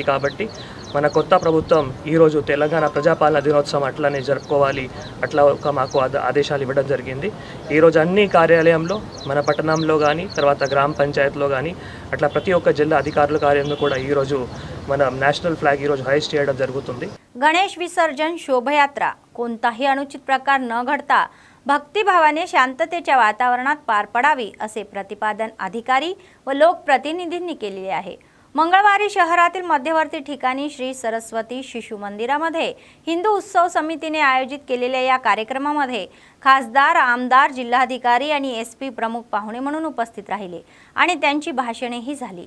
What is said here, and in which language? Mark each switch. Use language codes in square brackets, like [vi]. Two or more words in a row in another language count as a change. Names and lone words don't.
[te] కాబట్టి మన కొత్త ప్రభుత్వం ఈరోజు తెలంగాణ ప్రజాపాలన దినోత్సవం అట్లనే జరుపుకోవాలి, అట్లా మాకు ఆదేశాలు ఇవ్వడం జరిగింది. ఈరోజు అన్ని కార్యాలయంలో మన పట్టణంలో కానీ తర్వాత గ్రామ పంచాయతీలో కానీ అట్లా ప్రతి ఒక్క జిల్లా అధికారుల కార్యంలో కూడా ఈరోజు మన [en] national flag [te] ఈరోజు హైస్ట్ చేయడం జరుగుతుంది. [mr] गणेश विसर्जन शोभायात्रा कोणताही अनुचित प्रकार न घडता भक्तिभावाने शांततेच्या वातावरणात पार पडावी असे प्रतिपादन अधिकारी व लोकप्रतिनिधींनी केले आहे. मंगळवारी शहरातील मध्यवर्ती ठिकाणी श्री सरस्वती शिशु मंदिरामध्ये हिंदू उत्सव समितीने आयोजित केलेल्या या कार्यक्रमामध्ये खासदार, आमदार, जिल्हाधिकारी आणि एसपी प्रमुख पाहुणे म्हणून उपस्थित राहिले आणि त्यांची भाषणेही झाली.